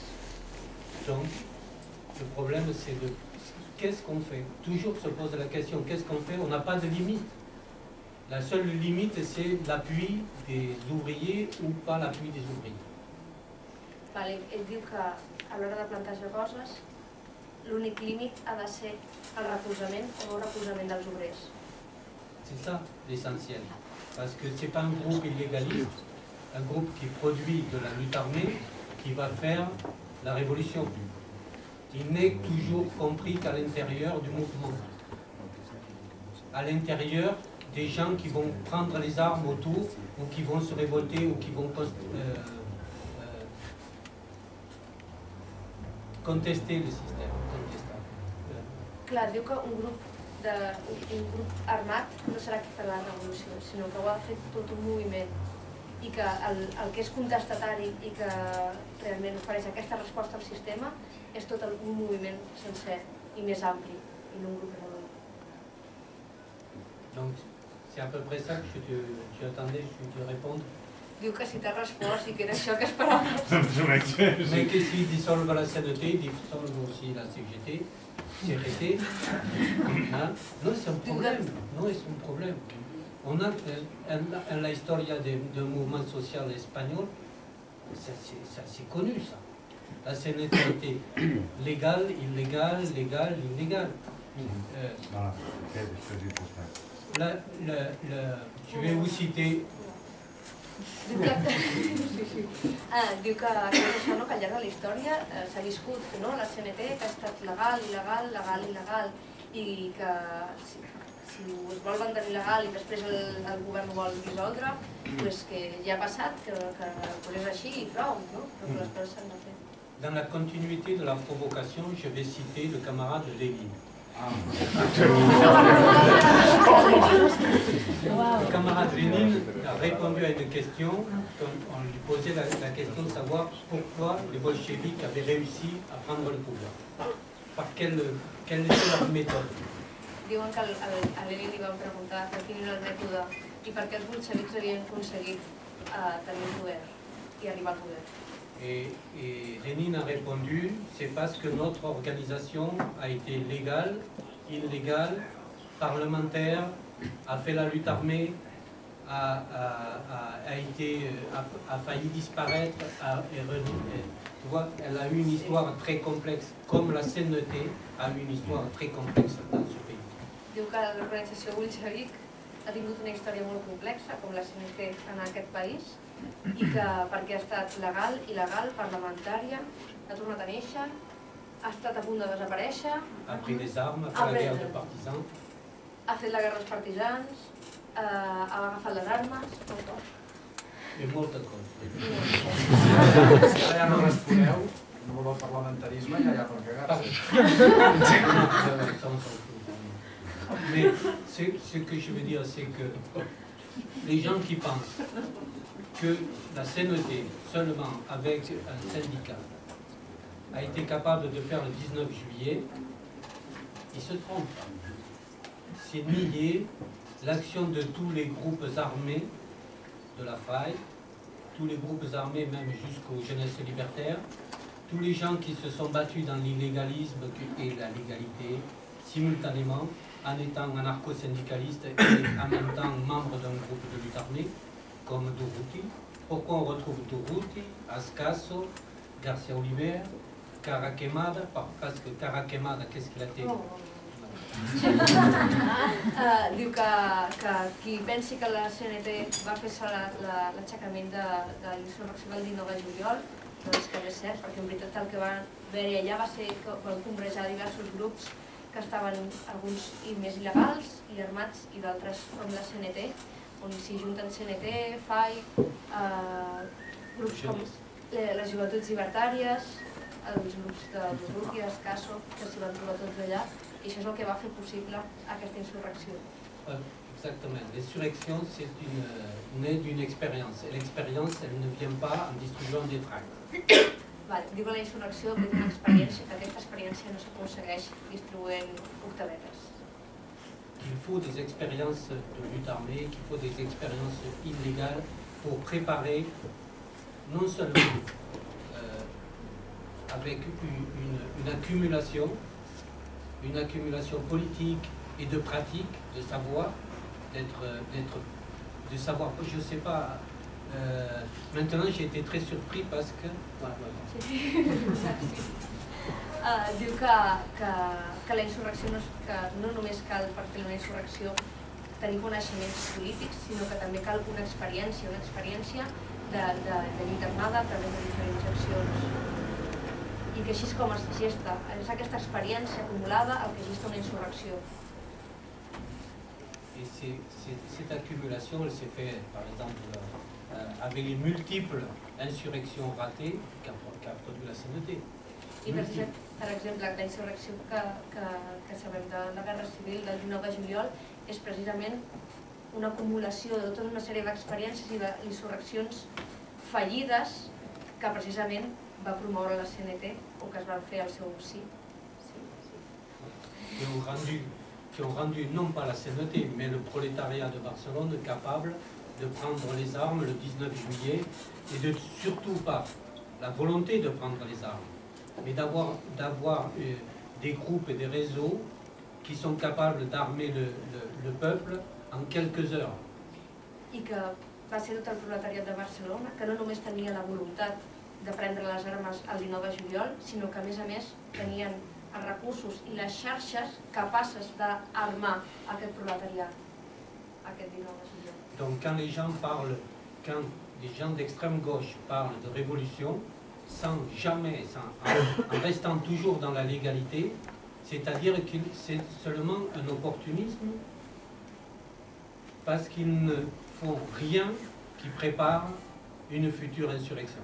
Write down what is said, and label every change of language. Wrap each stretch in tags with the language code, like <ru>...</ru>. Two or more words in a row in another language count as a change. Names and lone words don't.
<fr>Donc, le problème c'est de qu'est-ce qu'on fait? Toujours se pose la question, qu'est-ce qu'on fait? On n'a pas de limite. La seule limite c'est l'appui des ouvriers ou pas l'appui des ouvriers.</fr> <ca>Ell diu que a l'hora de plantejar coses l'únic límit ha de ser el recolzament o no recolzament dels obrers.</ca> <fr>C'est ça l'essentiel. Parce que ce n'est pas un groupe illégaliste, un groupe qui produit de la lutte armée qui va faire la révolution. Il n'est toujours compris qu'à l'intérieur du mouvement. À l'intérieur des gens qui vont prendre les armes autour ou qui vont se révolter ou qui vont contester le système.</fr> <ca>Clar, diu que un grup armat no serà qui farà la revolució, sinó que ho ha fet tot un moviment i que el que és contestatari i que realment ofereix aquesta resposta al sistema és tot un moviment sencer i més ampli i no un grup reduït.</ca> <fr>Donc, c'est à peu près ça que tu attendais que je te réponde.</fr> <ca>Diu que si t'has respost i que era això que esperaves.</ca> <fr>Mais que s'ils dissolvent la CNT, ils dissolvent aussi la CGT. CGT. Hein? Non, c'est un problème. Non, c'est un problème. On a</fr> <es>en la historia</es> <fr>d'un mouvement social espagnol, c'est connu ça. La CNT a été légale, illégale, légale, illégale. Je vais vous citer.</fr> <ca>Diu que això, no, que al llarg de la història s'ha viscut la CNT, que ha estat legal, il·legal, legal, il·legal, i que si es vol mantenir legal i després el govern ho vol dissoldre, que ja ha passat, que és així i prou, però que les coses s'han de fer.</ca> <fr>Dans la continuité de la provocation, je vais citer le camarade Lénine. Le camarade Lénine a répondu à une question, on lui posait la question de savoir pourquoi les bolcheviks avaient réussi à prendre le pouvoir. Quelle était leur méthode?</fr> <ca>Diuen que a Lenin li van preguntar per quin era el mètode i per què els bolxevics havien aconseguit tenir el poder i arribar al poder.</ca> <fr>Et Lénine a répondu, c'est parce que notre organisation a été légale, illégale, parlementaire, a fait la lutte armée, a failli disparaître, tu vois, elle a eu une histoire très complexe, comme la CNT a eu une histoire très complexe dans ce pays.</fr> <ca>Diu que l'organització bolxevic ha tingut una història molt complexa, com la CNT en aquest país, i que perquè ha estat legal, il·legal, parlamentària, ha tornat a néixer, ha estat a punt de desaparèixer,</ca> <fr>ha pris des armes,</fr> <ca>ha fet la guerra de partisans, ha fet la guerra dels partisans, ha agafat les armes, tot tot. I moltes coses. Si ara no responeu, no vol el parlamentarisme, ja hi ha per cagar-se.</ca> <fr>Mais ce que je veux dire, c'est que les gens qui pensent que la CNT, seulement avec un syndicat, a été capable de faire le 19 juillet, ils se trompent. C'est nier l'action de tous les groupes armés de la faille, tous les groupes armés, même jusqu'aux jeunesses libertaires, tous les gens qui se sont battus dans l'illégalisme et la légalité, simultanément, en étant anarcho-syndicalistes et en même temps membres d'un groupe de lutte armée, comme Durruti. Pourquoi on retrouve Durruti, Ascaso, Garcia Oliver, Cara Quemada, parce que Cara Quemada, qu'est-ce qu'il a été?</fr> <ca>Diu que qui pensi que la CNT va fer l'aixecament de la insurrecció del 19 de juliol, doncs que no és cert, perquè en veritat el que va haver-hi allà va ser que van combrejar diversos grups que estaven alguns més il·legals i armats i d'altres com la CNT, on s'hi junten CNT, FAI, grups com les joventuts llibertàries, els grups de Durruti, Ascaso, que s'hi van trobar tots allà, i això és el que va fer possible aquesta insurrecció.</ca> <fr>Exactement. L'insurrection, c'est née d'une expérience. Et l'expérience, elle ne vient pas en distribuant des tracts.</fr> <ca>Diu que la insurrecció ve d'una experiència, que aquesta experiència no s'aconsegueix distribuint octavetes.</ca> <fr>Il faut des expériences de lutte armée, qu'il faut des expériences illégales pour préparer non seulement avec une accumulation politique et de pratique, de savoir, de savoir, je ne sais pas, maintenant j'ai été très surpris parce que...</fr> <ca>Diu que la insurrecció no només cal per fer una insurrecció tenir coneixements polítics, sinó que també cal una experiència de lluita armada a través de diferents accions. I que així és com es gesta, és aquesta experiència acumulada el que gesta una insurrecció.</ca> <fr>Et cette accumulation, elle s'est faite, par exemple, avec les multiples insurrections ratées qu'a produit la CNT.</fr> <ca>I per exemple, la insurrecció que sabem de la Guerra Civil del 19 de juliol és precisament una acumulació de tota una sèrie d'experiències i d'insurreccions fallides que precisament va promoure la CNT o que es van fer al seu sí.</ca> <fr>Qui ont rendu non pas la CNT, mais le prolétariat de Barcelone capable de prendre les armes le 19 juillet et de surtout pas la volonté de prendre les armes, mais d'avoir des groupes et des réseaux qui sont capables d'armer le peuple en quelques heures.</fr> <ca>I que va ser tot el proletariat de Barcelona, que no només tenia la voluntat de prendre les armes el 19 de juliol, sinó que a més tenien els recursos i les xarxes capaces d'armar aquest proletariat aquest 19 de juliol.</ca> <fr>Donc quand les gens d'extrême gauche parlent de révolution, sans jamais, en restant toujours dans la légalité, c'est-à-dire que c'est seulement un opportunisme parce qu'ils ne font rien qui prépare une future insurrection.</fr>